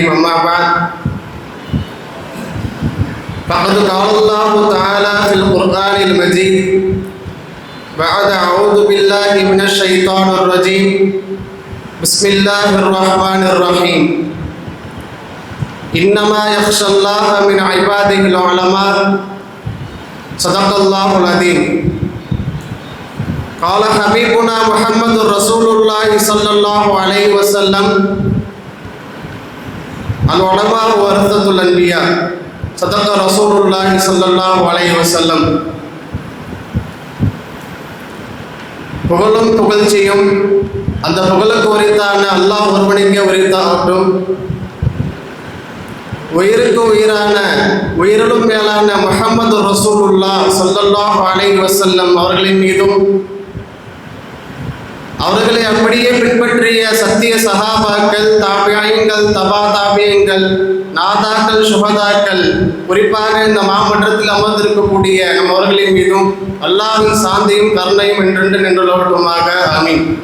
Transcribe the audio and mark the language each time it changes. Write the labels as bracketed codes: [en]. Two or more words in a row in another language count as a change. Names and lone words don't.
[ar] أما بعد فقد قال الله تعالى في القرآن المجيد بعد أعوذ بالله من الشيطان الرجيم بسم الله الرحمن الرحيم إنما يخشى الله من عباده العلماء صدق الله العظيم. قال حبيبنا محمد رسول الله صلى الله عليه وسلم العلماء ورثة الأنبياء صدق رسول الله صلى الله عليه وسلم. [ta] புகழும் புகழ்ச்சியும் அந்த புகழுக்கு உரித்தான அல்லாஹ் ஒருவனுக்கே உரித்தாகட்டும். உயிருக்கு உயிரான உயிரிலும் மேலான முஹம்மது [ar] رسول الله صلى الله عليه وسلم [ta] அவர்களின் மீதும் அவர்களை அப்படியே பின்பற்றிய சத்திய சஹாபாக்கள், தாபியீன்கள், தபா தாபியீன்கள், நாதாக்கள், சுஹதாக்கள், குறிப்பாக இந்த மாமன்றத்தில் அமர்ந்திருக்கக்கூடிய நம் அவர்களின் மீதும் அல்லாஹ்வின் சாந்தியும் கருணையும் என்றென்று நின்றோட்டுமாக ஆமீன்.